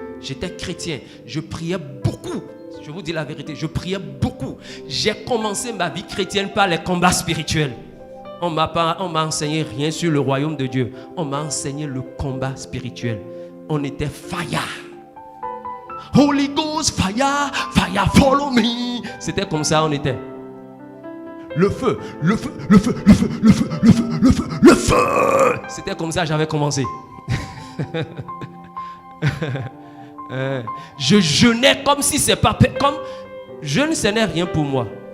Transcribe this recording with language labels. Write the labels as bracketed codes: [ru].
[fr] J'étais chrétien, je priais beaucoup. Je vous dis la vérité, je priais beaucoup. J'ai commencé ma vie chrétienne par les combats spirituels. On m'a enseigné rien sur le royaume de Dieu. On m'a enseigné le combat spirituel. On était fire. [en] Holy Ghost, fire, fire, follow me. [fr] C'était comme ça on était. Le feu, le feu, le feu, le feu, le feu, le feu, le feu, le feu. C'était comme ça j'avais commencé. Je jeûnais comme si c'est pas comme jeûne, ce n'est rien pour moi.